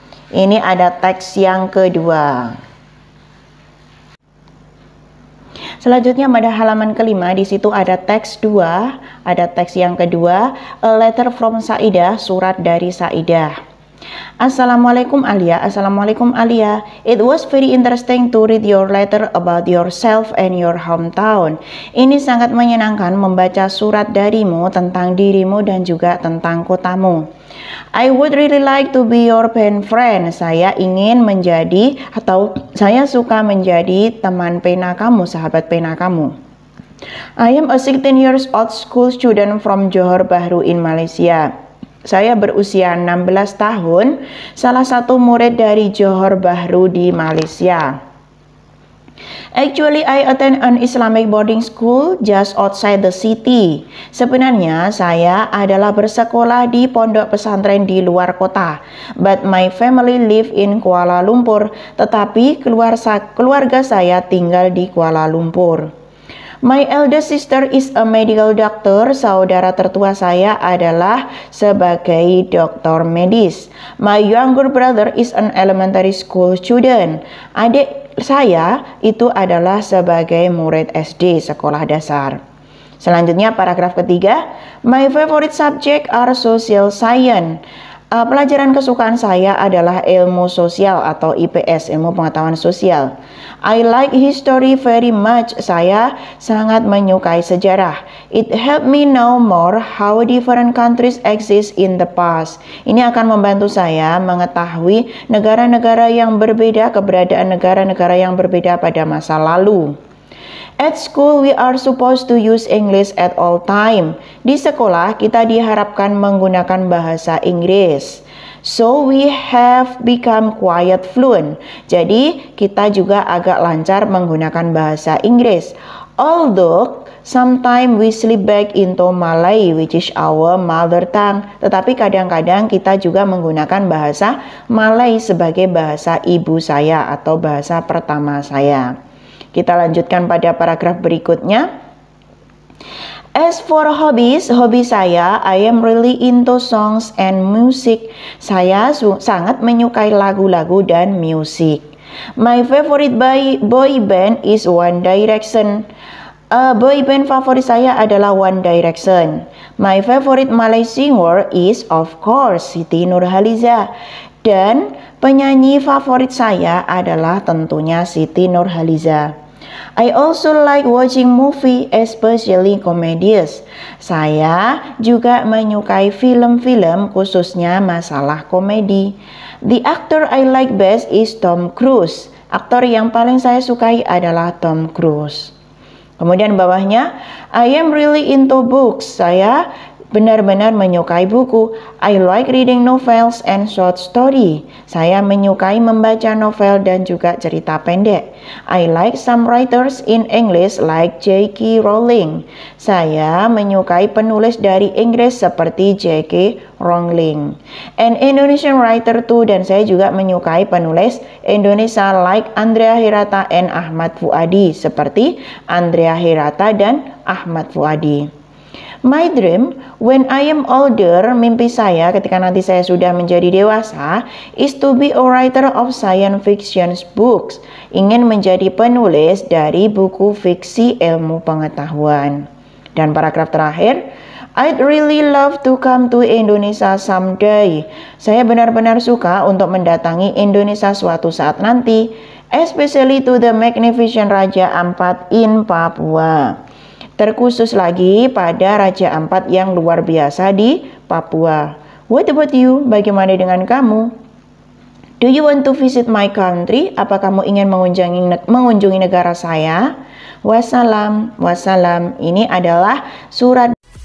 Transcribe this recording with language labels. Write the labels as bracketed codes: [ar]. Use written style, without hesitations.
[id] Ini ada teks yang kedua. Selanjutnya pada halaman ke-5 di situ ada teks 2, ada teks yang kedua, [en] a letter from Saidah, [id] surat dari Saidah. Assalamualaikum Alia. Assalamualaikum Alia. [en] It was very interesting to read your letter about yourself and your hometown. [id] Ini sangat menyenangkan membaca surat darimu tentang dirimu dan juga tentang kotamu. [en] I would really like to be your pen friend. [id] Saya ingin menjadi atau saya suka menjadi teman pena kamu, sahabat pena kamu. [en] I am a 16 years old school student from Johor Bahru in Malaysia. [id] Saya berusia 16 tahun, salah satu murid dari Johor Bahru di Malaysia. [en] Actually, I attend an Islamic boarding school just outside the city. [id] Sebenarnya, saya adalah bersekolah di pondok pesantren di luar kota. [en] But my family live in Kuala Lumpur. [id] Tetapi keluarga saya tinggal di Kuala Lumpur. [en] My elder sister is a medical doctor. [id] Saudara tertua saya adalah sebagai dokter medis. [en] My younger brother is an elementary school student. [id] Adik saya itu adalah sebagai murid SD, sekolah dasar. Selanjutnya paragraf ketiga. [en] My favorite subject are social science. [id] Pelajaran kesukaan saya adalah ilmu sosial atau IPS, ilmu pengetahuan sosial. [en] I like history very much. [id] Saya sangat menyukai sejarah. [en] It helped me know more how different countries exist in the past. [id] Ini akan membantu saya mengetahui negara-negara yang berbeda, keberadaan negara-negara yang berbeda pada masa lalu. [en] At school, we are supposed to use English at all time. [id] Di sekolah, kita diharapkan menggunakan bahasa Inggris. [en] So, we have become quite fluent. [id] Jadi, kita juga agak lancar menggunakan bahasa Inggris. [en] Although sometimes we slip back into Malay, which is our mother tongue. [id] Tetapi kadang-kadang kita juga menggunakan bahasa Malay sebagai bahasa ibu saya atau bahasa pertama saya. Kita lanjutkan pada paragraf berikutnya. [en] As for hobbies, [id] hobi saya, [en] I am really into songs and music. [id] Saya sangat menyukai lagu-lagu dan musik. [en] My favorite boy band is One Direction. [id] Boy band favorit saya adalah One Direction. [en] My favorite Malay singer is of course Siti Nurhaliza. [id] Dan penyanyi favorit saya adalah tentunya Siti Nurhaliza. [en] I also like watching movie, especially comedies. [id] Saya juga menyukai film-film khususnya masalah komedi. [en] The actor I like best is Tom Cruise. [id] Aktor yang paling saya sukai adalah Tom Cruise. Kemudian bawahnya, [en] I am really into books. [id] Saya benar-benar menyukai buku. [en] I like reading novels and short story. [id] Saya menyukai membaca novel dan juga cerita pendek. [en] I like some writers in English like J.K. Rowling. [id] Saya menyukai penulis dari Inggris seperti J.K. Rowling. [en] An Indonesian writer too, [id] dan saya juga menyukai penulis Indonesia [en] like [id] Andrea Hirata and Ahmad Fuadi, seperti Andrea Hirata dan Ahmad Fuadi. [en] My dream when I am older, [id] mimpi saya ketika nanti saya sudah menjadi dewasa, [en] is to be a writer of science fiction books. [id] Ingin menjadi penulis dari buku fiksi ilmu pengetahuan. Dan paragraf terakhir, [en] I'd really love to come to Indonesia someday. [id] Saya benar-benar suka untuk mendatangi Indonesia suatu saat nanti, [en] especially to the magnificent Raja Ampat in Papua. [id] Terkhusus lagi pada Raja Ampat yang luar biasa di Papua. [en] What about you? [id] Bagaimana dengan kamu? [en] Do you want to visit my country? [id] Apa kamu ingin mengunjungi negara saya? Wassalam. Wassalam. Ini adalah surat